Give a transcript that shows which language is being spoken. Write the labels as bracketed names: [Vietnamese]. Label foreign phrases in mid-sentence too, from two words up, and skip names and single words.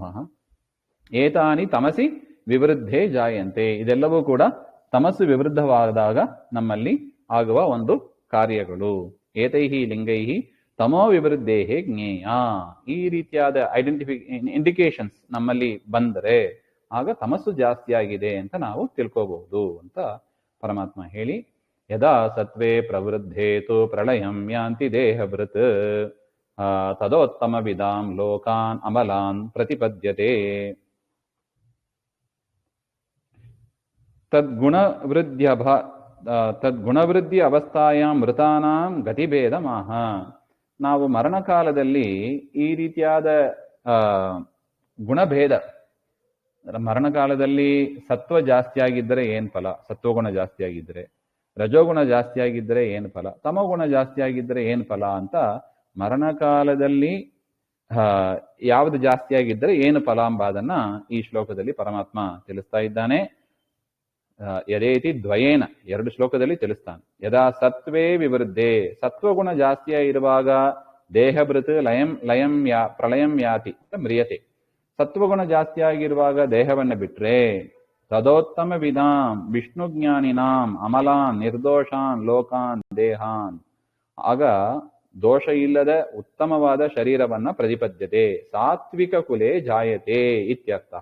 [Sanskrit] ಏತಾನಿ ತಮಸಿ ವಿವೃದ್ಧೆ ಜಾಯಂತೆ, [Kannada] ಇದೆಲ್ಲವೂ ಕೂಡ ತಮಸ್ಸು ವಿವೃದ್ಧವಾದಾಗ ನಮ್ಮಲ್ಲಿ ಆಗುವ ಒಂದು ಕಾರ್ಯಗಳು. [Sanskrit] ಏತೈಹಿ ಲಿಂಗೈಹಿ ತಮೋ ವಿವೃದ್ಧೇಹೇ ಜ್ಞೇಯ. [Kannada] ಈ ರೀತಿಯಾದ ಇಂಡಿಕೇಶನ್ಸ್ ನಮ್ಮಲ್ಲಿ ಬಂದರೆ ಆಗ ತಮಸ್ಸು ಜಾಸ್ತಿ ಆಗಿದೆ ಅಂತ ನಾವು ತಿಳ್ಕೋಬಹುದು ಅಂತ ಪರಮಾತ್ಮ ಹೇಳಿ, [Sanskrit] ಯದಾ ಸತ್ವೇ ಪ್ರವೃದ್ಧೇತು ಪ್ರಳಯಂ ಯಾಂತಿ ದೇಹಭೃತ್ ತದೋತ್ತಮ ವಿದಾಂ ಲೋಕಾನ್ ಅಮಲಾನ್ ಪ್ರತಿಪದ್ಯತೆ. ತದ್ಗುಣವೃದ್ಧಿ ಅವಸ್ಥಾಯಾಂ ಮೃತಾನಾಂ ಗತಿಭೇದಮಾಹ. [Kannada] ನಾವು ಮರಣಕಾಲದಲ್ಲಿ ಈ ರೀತಿಯಾದ ಗುಣಭೇದ, ಮರಣಕಾಲದಲ್ಲಿ ಸತ್ವ ಜಾಸ್ತಿ ಆಗಿದ್ದರೆ ಏನು ಫಲ, ಸತ್ವಗುಣ ಜಾಸ್ತಿ ಆಗಿದ್ದರೆ, ರಜೋಗುಣ ಜಾಸ್ತಿ ಆಗಿದ್ದರೆ ಏನು ಫಲ, ತಮೋಗುಣ ಜಾಸ್ತಿ ಆಗಿದ್ದರೆ ಏನು ಫಲ ಅಂತ ಮರಣಕಾಲದಲ್ಲಿ ಯಾವುದು ಜಾಸ್ತಿ ಆಗಿದ್ದರೆ ಏನು ಫಲ ಎಂಬುದನ್ನ ಈ ಶ್ಲೋಕದಲ್ಲಿ ಪರಮಾತ್ಮ ತಿಳಿಸ್ತಾ ಇದ್ದಾನೆ. [Sanskrit] ಯದೇತಿ ದ್ವಯೇನ, [Kannada] 2 ಶ್ಲೋಕದಲ್ಲಿ ತಿಳಿಸ್ತಾನೆ. [Sanskrit] ಯದಾ ಸತ್ವೇ ವಿವೃದ್ಧೆ, [Kannada] ಸತ್ವಗುಣ ಜಾಸ್ತಿಯ ಇರುವಾಗ [Sanskrit] ದೇಹಭೃತ್ ಪ್ರಳಯಂ ಯಾತಿ ಮ್ರಿಯತೆ. [Kannada] ಸತ್ವಗುಣ ಜಾಸ್ತಿ ಆಗಿರುವಾಗ ದೇಹವನ್ನು ಬಿಟ್ರೆ [Sanskrit] ತದೋತ್ತಮ ವಿಧಾಂ ವಿಷ್ಣುಜ್ಞಾನಿನಾಂ ಅಮಲಾನ್ ನಿರ್ದೋಷಾನ್ ಲೋಕಾನ್ ದೇಹಾನ್, [Kannada] ಆಗ ದೋಷ ಇಲ್ಲದ ಉತ್ತಮವಾದ ಶರೀರವನ್ನ [Sanskrit] ಪ್ರತಿಪದ್ಯತೆ ಸಾತ್ವಿಕ ಕುಲೇ ಜಾಯತೆ ಇತ್ಯರ್ಥಃ.